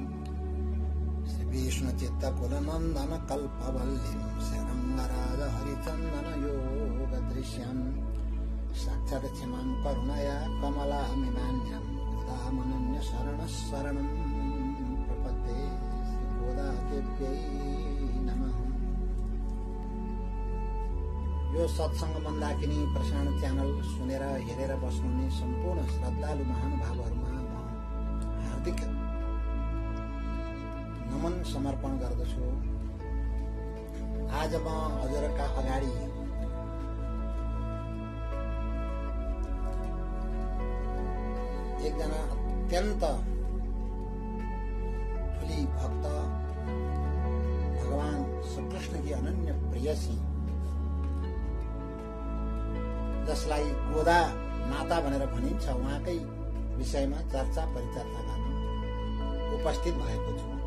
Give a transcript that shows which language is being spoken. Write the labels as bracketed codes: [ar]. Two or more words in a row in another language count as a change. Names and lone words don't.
[sa] श्रीविष्णुचित्तकुलनन्दन कल्पवल्लीं श्रीरङ्गराज हरिचन्दन योगदृश्यम् साक्षात् क्षमां करुणया कमलामिमान्यं गोदामनन्य शरणः शरणं प्रपद्ये। श्रीगोदादेव्यै नमः। [ne] यो सत्संग मन्दाकिनी प्रसारण च्यानल सुनेर हेरेर बस्नुहुने सम्पूर्ण श्रद्धालु महानुभावहरूमा म हार्दिक नमन समर्पण गर्दछु। आज म हजुरका अगाडि एकजना अत्यन्त ठुली भक्त भगवान श्रीकृष्णकी अनन्य प्रेयसी जसलाई गोदा माता भनेर भनिन्छ उहाँकै विषयमा चर्चा परिचर्चा गर्न उपस्थित भएको छु।